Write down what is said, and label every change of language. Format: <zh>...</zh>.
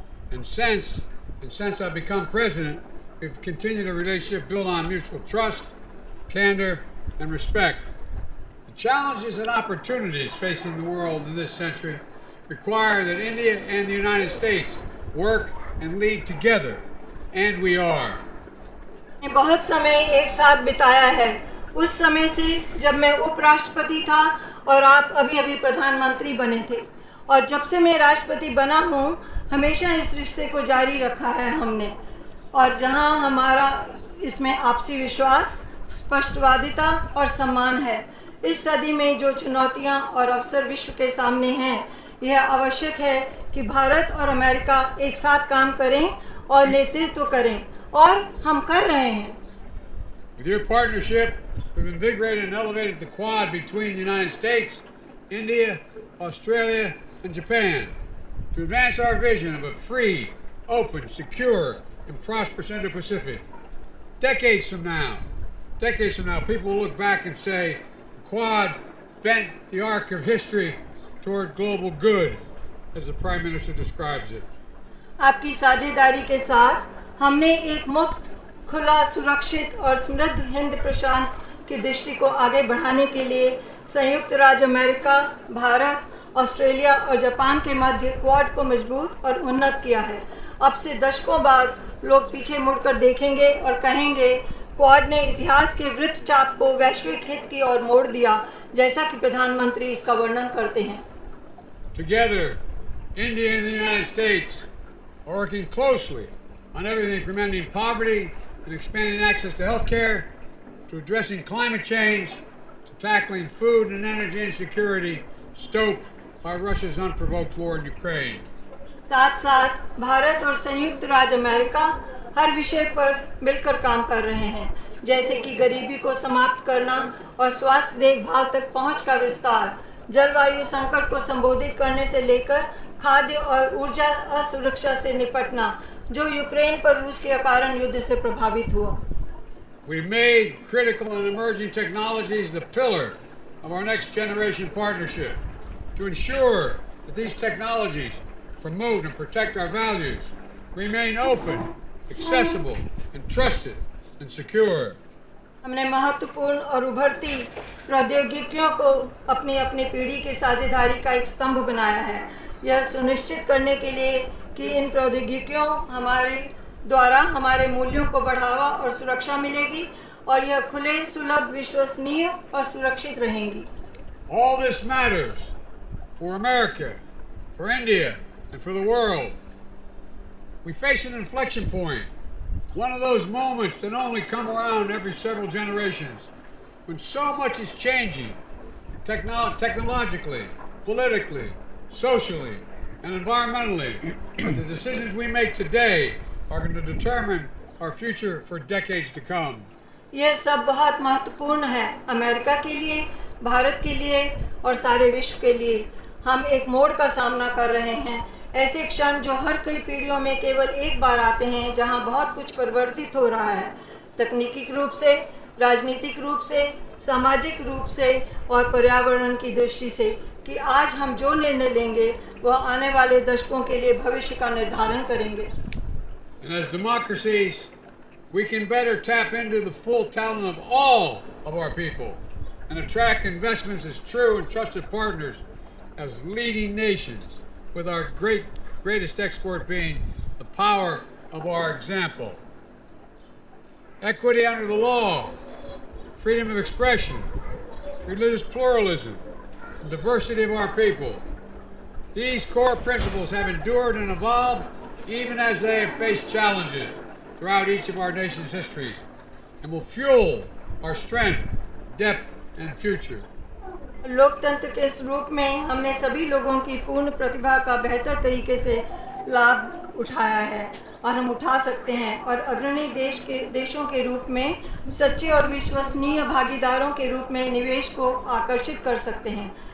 <en>And since I've become president, we've continued a relationship built on mutual trust, candor, and respect. The challenges and opportunities facing the world in this century require that India and the United States work and lead together, and we are.</en> <hi>बहुत समय एक साथ बिताया है, उस समय से जब मैं उपराष्ट्रपति था और आप अभी अभी प्रधानमंत्री बने थे, और जब से मैं राष्ट्रपति बना हूँ हमेशा इस रिश्ते को जारी रखा है हमने। और जहाँ हमारा इसमें आपसी विश्वास, स्पष्टवादिता और सम्मान है। इस सदी में जो चुनौतियाँ और अवसर विश्व के सामने हैं, यह आवश्यक है कि भारत और अमेरिका एक साथ काम करें और नेतृत्व करें, और हम कर रहे हैं।</hi> <en>With your partnership, we've invigorated and elevated the Quad between the United States, India, Australia, and Japan to advance our vision of a free, open, secure, and prosperous Indo-Pacific. Decades from now, people will look back and say, the Quad bent the arc of history toward global good, as the Prime Minister describes it.</en> <hi>आपकी साझेदारी के साथ हमने एक मुक्त, खुला, सुरक्षित और समृद्ध हिंद प्रशांत की दृष्टि को आगे बढ़ाने के लिए संयुक्त राज्य अमेरिका, भारत, ऑस्ट्रेलिया और जापान के मध्य क्वाड को मजबूत और उन्नत किया है। अब से दशकों बाद लोग पीछे मुड़कर देखेंगे और कहेंगे, क्वाड ने इतिहास के वृत्तचाप को वैश्विक हित की ओर मोड़ दिया, जैसा कि प्रधानमंत्री इसका वर्णन करते हैं।</hi> <en>Together, India and the United States are working closely on everything from ending poverty and expanding access to health care, to addressing climate change, to tackling food and energy insecurity stoked by Russia's unprovoked war in Ukraine.</en> <hi>साथ साथ भारत और संयुक्त राज्य America हर विषय पर मिलकर काम कर रहे हैं, जैसे कि गरीबी को समाप्त करना और स्वास्थ्य देखभाल तक पहुंच का विस्तार, जलवायु संकट को संबोधित करने से लेकर खाद्य और ऊर्जा असुरक्षा से निपटना, जो यूक्रेन पर रूस के कारण युद्ध से प्रभावित हुआ।</hi> <en>We made critical and emerging technologies the pillar of our next generation partnership to ensure that these technologies promote and protect our values, remain open, accessible, and trusted and secure.</en> <hi>हमने महत्वपूर्ण और उभरती प्रौद्योगिकियों को अपनी अपनी पीढ़ी की साझेदारी का एक स्तंभ बनाया है, यह सुनिश्चित करने के लिए कि इन प्रौद्योगिकियों हमारे द्वारा हमारे मूल्यों को बढ़ावा और सुरक्षा मिलेगी और यह खुले, सुलभ, विश्वसनीय और सुरक्षित रहेंगी।</hi> <en>All this matters for America, for India, and for the world. We face an inflection point, one of those moments that only come around every several generations, when so much is changing, technologically, politically, socially, and environmentally, that the decisions we make today are going to determine our future for decades to come.</en> <hi>यह सब बहुत महत्वपूर्ण है America के लिए, भारत के लिए और सारे विश्व के लिए। हम एक मोड़ का सामना कर रहे हैं, ऐसे क्षण जो हर कई पीढ़ियों में केवल एक बार आते हैं, जहां बहुत कुछ परिवर्तित हो रहा है, तकनीकी रूप से, राजनीतिक रूप से, सामाजिक रूप से और पर्यावरण की दृष्टि से, कि आज हम जो निर्णय लेंगे वह आने वाले दशकों के लिए भविष्य का निर्धारण करेंगे।</hi> <en>And as democracies, we can better tap into the full talent of all of our people and attract investments as true and trusted partners as leading nations, with our greatest export being the power of our example. Equity under the law, freedom of expression, religious pluralism, and diversity of our people. These core principles have endured and evolved even as they have faced challenges throughout each of our nation's histories, and will fuel our strength, depth, and future.</en> <hi>लोकतंत्र के इस रूप में हमने सभी लोगों की पूर्ण प्रतिभा का बेहतर तरीके से लाभ उठाया है और हम उठा सकते हैं और अग्रणी देशों के रूप में सच्चे और विश्वसनीय भागीदारों के रूप में निवेश को आकर्षित कर सकते हैं।</hi>